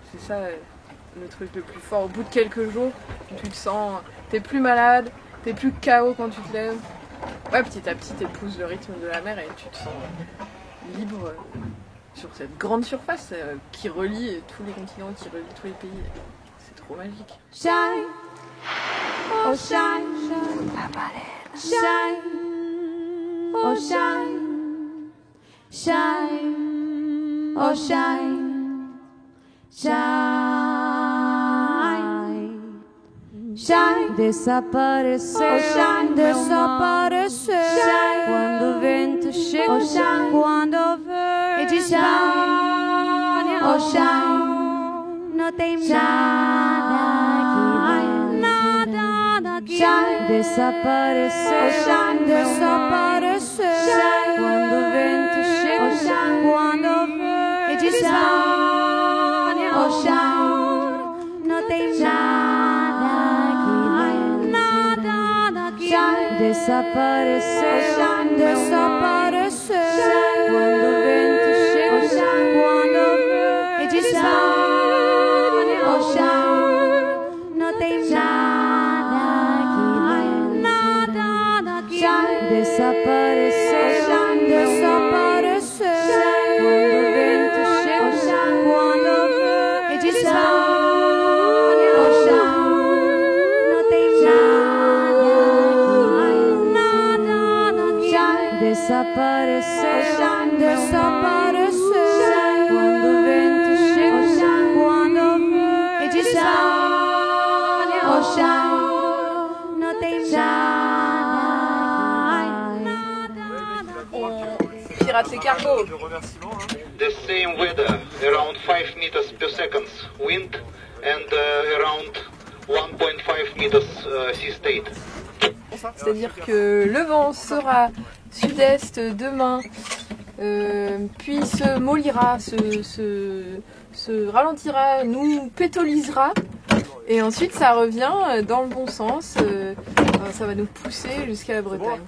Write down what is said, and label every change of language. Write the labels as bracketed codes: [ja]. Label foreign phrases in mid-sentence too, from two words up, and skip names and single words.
[fr] C'est ça le truc le plus fort. Au bout de quelques jours, tu te sens, t'es plus malade, t'es plus KO quand tu te lèves. Ouais, petit à petit, t'épouses le rythme de la mer et tu te sens libre sur cette grande surface qui relie tous les continents, qui relie tous les pays. C'est trop magique. [en] Shine, oh shine, shine, oh shine, shine, oh shine, shine, shine, desaparecer, oh shine, desaparecer, shine, [pt] quando o vento chega, [en] oh shine, [pt] quando verde shine, [en] oh shine, [pt] não tem nada que shine, desaparecer, [en] oh shine, [pt] desaparecer, shine, quando o vento chega, [en] oh shine, [pt] quando verde shine, [en] oh shine, [pt] não tem nada que shine, desaparecer, [en] oh shine, [pt] desaparecer, shine, quando o vento chega, [en] oh shine, [pt] quando verde shine, [en] oh shine, [pt] não tem nada que shine, desaparecer, [en] oh shine, [pt] desaparecer, shine, quando o vento chega, [en] oh shine, [pt] quando verde shine, [en] oh shine, [pt] não tem nada que shine, desaparecer, [en] oh shine, [pt] desaparecer, shine, quando o vento chega, [en] oh shine, [pt] quando verde shine, [en] oh shine, [pt] não tem [fr] Pirate les cargos. [en] The same weather, around 5 meters per second wind and around 1.5 meters sea state. [fr] C'est-à-dire que le vent sera sud-est demain, puis se mollira, se ralentira, nous pétolisera, et ensuite ça revient dans le bon sens, ça va nous pousser jusqu'à la Bretagne.